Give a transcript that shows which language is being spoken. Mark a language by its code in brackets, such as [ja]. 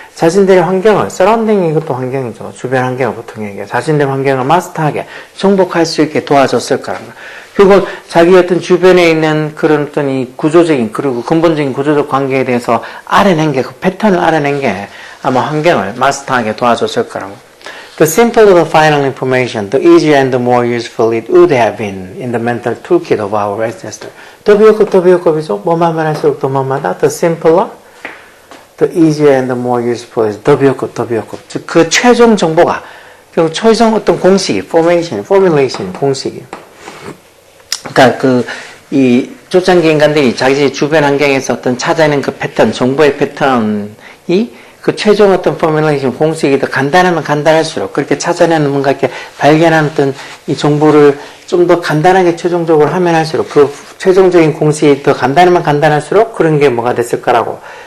[ko] 자신들의 환경을, surrounding 이것도 환경이죠. 주변 환경을 보통 얘기해요. 자신들의 환경을 마스터하게, 정복할 수 있게 도와줬을 거라는 거예요. 그리고 자기 어떤 주변에 있는 그런 어떤 이 구조적인, 그리고 근본적인 구조적 관계에 대해서 알아낸 게, 그 패턴을 알아낸 게 아마 환경을 마스터하게 도와줬을 거라고. [en] The simpler the final information, the easier and the more useful it would have been in the mental toolkit of our ancestors. [ko] 더 비교급이죠? 뭐만 할수록 더 뭐마다 [en] the simpler, the easier and the more useful [ko] is 더 비교급. 즉, 그 최종 정보가, 그 최종 어떤 공식이, formulation, 공식이. 그러니까 이 초창기 인간들이 자기 주변 환경에서 어떤 찾아내는 그 패턴, 정보의 패턴이 그 최종 어떤 포뮬레이션 공식이 더 간단하면 간단할수록 그렇게 찾아내는 뭔가 이렇게 발견하는 어떤 이 정보를 좀 더 간단하게 최종적으로 하면 할수록 그 최종적인 공식이 더 간단하면 간단할수록 그런 게 뭐가 됐을 거라고.